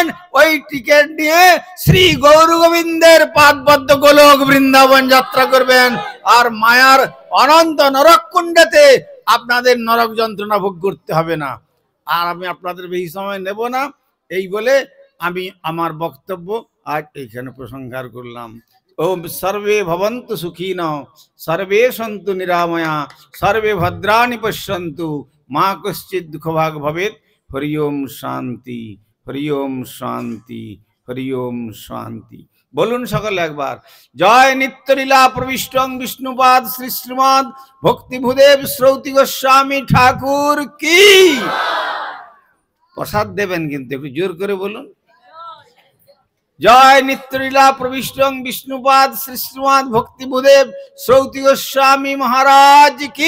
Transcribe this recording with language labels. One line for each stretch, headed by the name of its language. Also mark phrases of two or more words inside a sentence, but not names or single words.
Bangla: ওই টিকিট নিয়ে শ্রী গৌর গোবিন্দের পাদপদ্ম গোলক বৃন্দাবন যাত্রা করবেন, আর মায়ার অনন্ত নরককুণ্ডেতে আপনাদের নরক যন্ত্রণা ভোগ করতে হবে না। আর আমি আপনাদের বেশি সময় নেব না। এই বলে আমি আমার বক্তব্য আজ এইখানে প্রসংহার করলাম।
Sanskrit: ওম সর্বে ভবন্তু সুখীন, সর্বে সন্তু নিরাময়া, সর্বে ভদ্রাণি পশ্যন্তু, মা কশ্চিৎ দুঃখভাগ ভবেৎ। হরি ওম শান্তি, হরি ওম শান্তি, হরি ওম শান্তি।
Bangla: বলুন সকলে একবার, জয় নিত্যলীলা প্রবিষ্টং বিষ্ণুপাদ শ্রী শ্রীমদ ভক্তিভূদেব শ্রৌতি গোস্বামী ঠাকুর কি। প্রসাদ দেবেন কিন্তু একটু জোর করে বলুন, জয় নিত্যলীলা প্রবিষ্টং বিষ্ণুপাদ শ্রী শ্রীমদ ভক্তিভূদেব শ্রৌতি গোস্বামী মহারাজ কি।